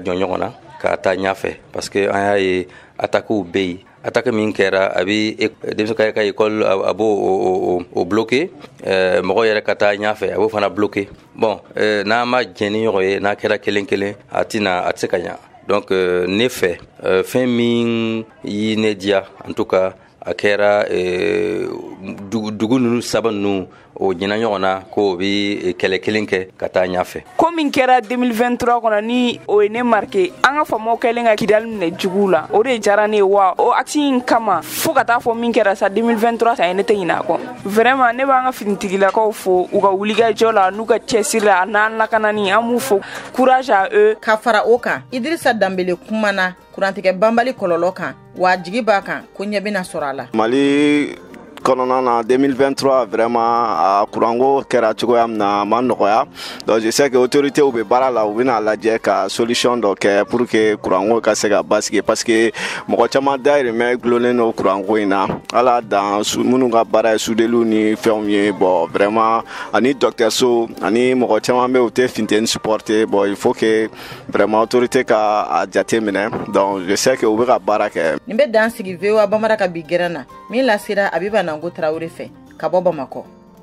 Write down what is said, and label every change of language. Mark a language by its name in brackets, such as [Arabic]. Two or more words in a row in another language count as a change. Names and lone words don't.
[Bambara] jɔn ɲɔgɔn na ka taa ɲɛfɛ [French] parce que [Bambara] an y'a ye attaquew bɛ yen attaque min kɛra a bɛ denmisɛnw ka école a b'o bloqué mɔgɔ yɛrɛ ka taa ɲɛfɛ a b'o fana bloqué bon n'a ma jɛn ni ɲɔgɔn ye n'a kɛra kelen a tɛ se ka ɲɛ donc ne fɛ fɛn min yi ne diya [French] en tout cas [Bambara] a kɛra dugu ninnu saba ninnu o ɲina ɲɔgɔn na ko bi kɛlɛ kelen kɛ ka taa ɲɛfɛ ko min kɛra 2023 kɔnɔ ni o ye ne marqué an ka famaw kɛlen ka Kidali minɛ juguw la o de diyara ne ye wa o action in kama fo ka taa fɔ min kɛra sa 2023 sa ne tɛ ɲinɛ a kɔ vraiment ne b'an ka finitigilakaw fo u ka wulikajɔ la n'u ka cɛsiri la n'an lakanani an b'u fo [French] courage à eux. [Bambara] Ka fara o kan Idrissa Dambele kumana kurantigɛ banbali kɔlɔlɔ kan wa jigi b'a kan ko ɲɛ bɛna sɔrɔ a la. Mali kɔnɔna na 2023 vraiment a kuranko kɛra cogoya min na a ma nɔgɔya [French] donc je sais que autorités [Bambara] bɛ baara la u bɛna lajɛ ka solution dɔ kɛ [French] pour que [Bambara] kuranko ka se ka basigi [French] parce que [Bambara] mɔgɔ caman dayirimɛ gulonnen don kuranko in na ala dan minnu ka baara ye sudeliw ni fɛnw ye [French] bon vraiment [Bambara] ani dɔgɔtɔrɔso ani mɔgɔ caman bɛ u tɛ funteni supporter [French] bon il faut que vraiment autorité [Bambara] ka a jate minɛ [French] donc je sais que [Bambara] u bɛ ka baara kɛ. Nin bɛ dan sigi VOA Bamara ka bi gɛrɛn na min lasera Abiba Nango Traoré fɛ ka bɔ Bamakɔ.